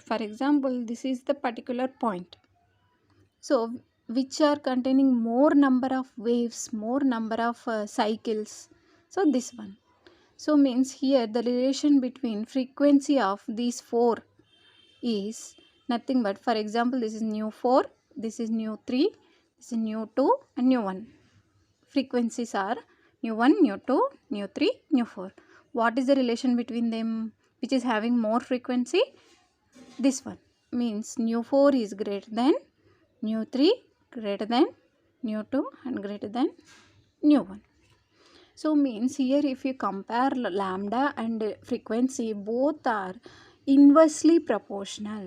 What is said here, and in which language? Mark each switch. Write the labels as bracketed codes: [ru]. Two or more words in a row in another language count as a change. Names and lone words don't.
[en] For example, this is the particular point. So which are containing more number of waves, more number of cycles? So this one. So means here the relation between frequency of these 4 is nothing but, for example, this is nu 4, this is nu 3, this is nu 2 and nu 1. Frequencies are nu 1, nu 2, nu 3, nu 4. What is the relation between them? Which is having more frequency? This one. Means nu 4 is greater than, nu 3 greater than, nu 2 and greater than nu 1. So means here if you compare lambda and frequency, both are inversely proportional.